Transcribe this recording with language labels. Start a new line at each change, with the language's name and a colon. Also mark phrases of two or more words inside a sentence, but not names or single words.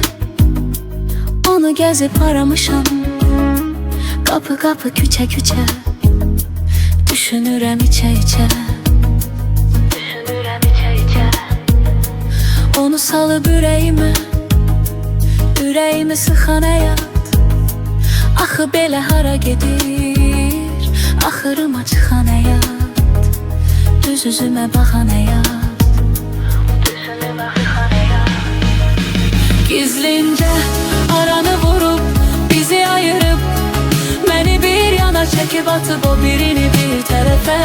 Turkish: Onu gezip aramışam, kapı kapı küçe küçe. Düşünürem içe içe, düşünürem içe içe.
Azerbaijani: Onu salıp yüreğimi sıxan həyat. Axı belə hara gedir, axırıma çıxan həyat. Düz üzümə baxan həyat, gizlincə aranı vurub, bizi ayırıb, məni bir yana çəkib atıb o birini bir tərəfə.